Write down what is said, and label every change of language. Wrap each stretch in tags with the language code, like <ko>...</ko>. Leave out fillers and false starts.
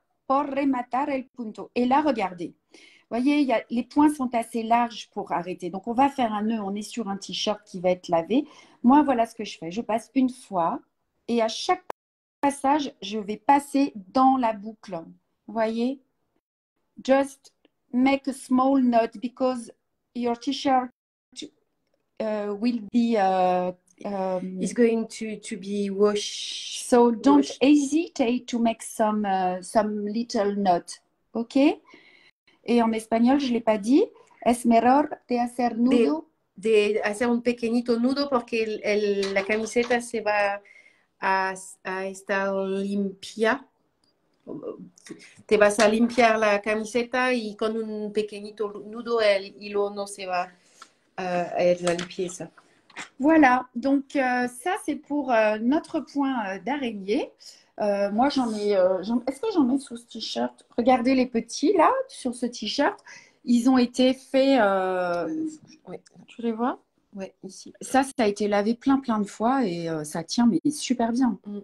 <es>por rematar el punto.</es> <fr>Et là, regardez. Vous voyez, les points sont assez larges pour arrêter. Donc, on va faire un nœud. On est sur un t-shirt qui va être lavé. Moi, voilà ce que je fais. Je passe une fois et à chaque passage, je vais passer dans la boucle. Vous voyez?</fr> <en>Just make a small knot because your t-shirt will be It's going to be washed. so don't hesitate to make some little knot. OK?</en> <fr>Et en espagnol, je ne l'ai pas dit.</fr> <es>Es mejor de hacer nudo. De hacer un pequeñito nudo porque la camiseta se va a estar limpia. Te vas a limpiar la camiseta y con un pequeñito nudo el hilo no se va a la limpieza.</es> <fr>Voilà, donc ça c'est pour notre point d'araignée. Moi j'en ai, est-ce que j'en ai sur ce t-shirt? Regardez les petits là, sur ce t-shirt. Ils ont été faits, Ouais. tu les vois? Ouais, ici. Ça a été lavé plein de fois et ça tient mais super bien.</fr>